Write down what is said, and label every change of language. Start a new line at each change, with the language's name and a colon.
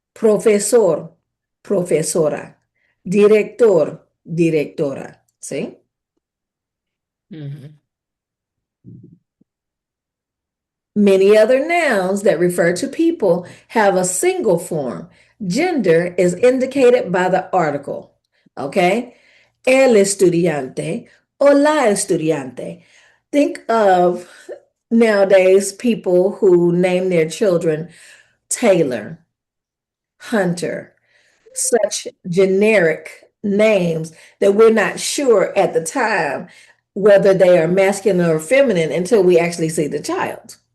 Spanish: Profesor, profesora. Director, directora. See? Mhm.
English: Many other nouns that refer to people have a single form. Gender is indicated by the article. Okay?
Spanish: El estudiante o la estudiante.
English: Think of nowadays people who name their children Taylor, Hunter, such generic names that we're not sure at the time whether they are masculine or feminine until we actually see the child.